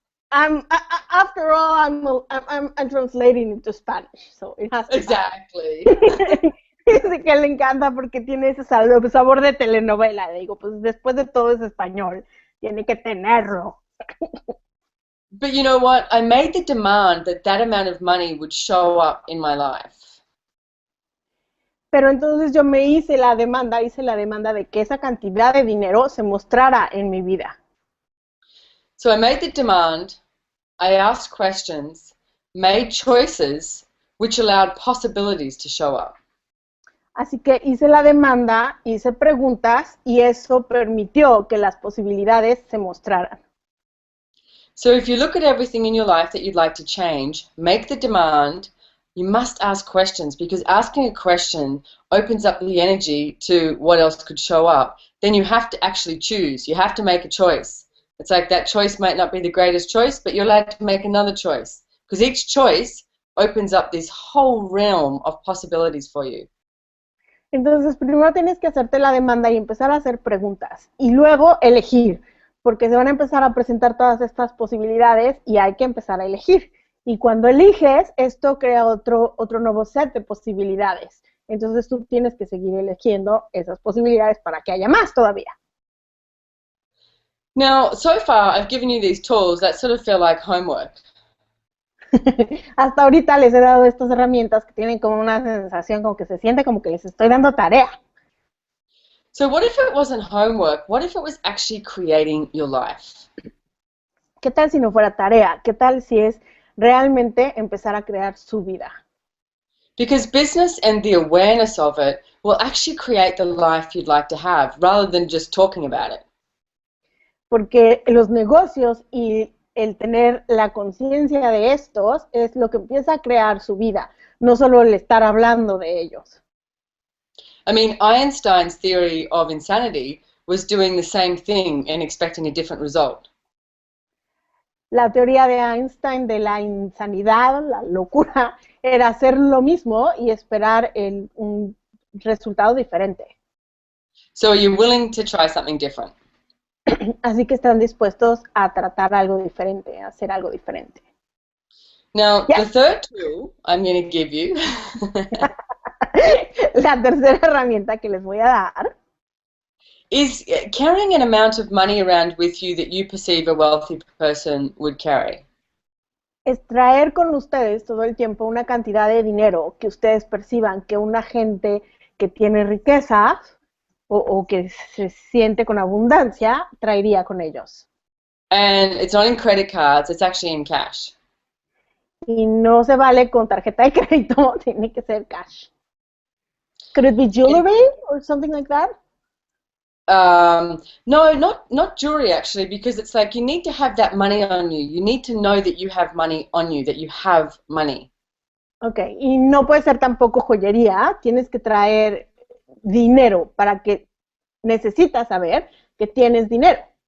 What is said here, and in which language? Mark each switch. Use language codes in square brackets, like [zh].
[en] After all, I'm translating into Spanish, so it has to Exactly. [es] Dice que le encanta porque tiene ese sabor de telenovela. Le digo, pues después de todo es español, tiene que tenerlo. [en] But you know what? I made the demand that amount of money would show up in my life. [es] Pero entonces yo hice la demanda de que esa cantidad de dinero se mostrara en mi vida. [en] So I made the demand, I asked questions, made choices which allowed possibilities to show up. [es] Así que hice la demanda, hice preguntas y eso permitió que las posibilidades se mostraran. [en] So if you look at everything in your life that you'd like to change, make the demand, you must ask questions because asking a question opens up the energy to what else could show up. Then you have to actually choose. You have to make a choice. It's like that choice might not be the greatest choice, but you're allowed to make another choice because each choice opens up this whole realm of possibilities for you. [es] Entonces, primero tienes que hacerte la demanda y empezar a hacer preguntas y luego elegir, porque se van a empezar a presentar todas estas posibilidades y hay que empezar a elegir. Y cuando eliges, esto crea otro nuevo set de posibilidades. Entonces, tú tienes que seguir eligiendo esas posibilidades para que haya más todavía. [en] Now, so far, I've given you these tools that sort of feel like homework. [es] Hasta ahorita les he dado estas herramientas que tienen como una sensación como que se siente como que les estoy dando tarea. [en] So what if it wasn't homework? What if it was actually creating your life? [es] ¿Qué tal si no fuera tarea? ¿Qué tal si es realmente empezar a crear su vida? [en] Because business and the awareness of it will actually create the life you'd like to have rather than just talking about it. [es] Porque los negocios y el tener la conciencia de estos es lo que empieza a crear su vida, no solo el estar hablando de ellos. [en] I mean, Einstein's theory of insanity was doing the same thing and expecting a different result. [es] La teoría de Einstein de la insanidad, la locura, era hacer lo mismo y esperar un resultado diferente. [en] So are you willing to try something different? [es] Así que están dispuestos a tratar algo diferente, a hacer algo diferente. [en] Now, the third tool I'm going to give you [es] La tercera herramienta que les voy a dar [en] is carrying an amount of money around with you that you perceive a wealthy person would carry. [es] es traer con ustedes todo el tiempo una cantidad de dinero que ustedes perciban que una gente que tiene riqueza o que se siente con abundancia traería con ellos. [en] And it's not in credit cards, it's actually in cash. [es] Y no se vale con tarjeta de crédito, tiene que ser cash. [en] Could it be jewelry or something like that? No, not jewelry actually, because it's like you need to have that money on you. You need to know that you have money on you, that you have money. [es] Okay, y no puede ser tampoco joyería, tienes que traer dinero para que necesitas saber que tienes dinero.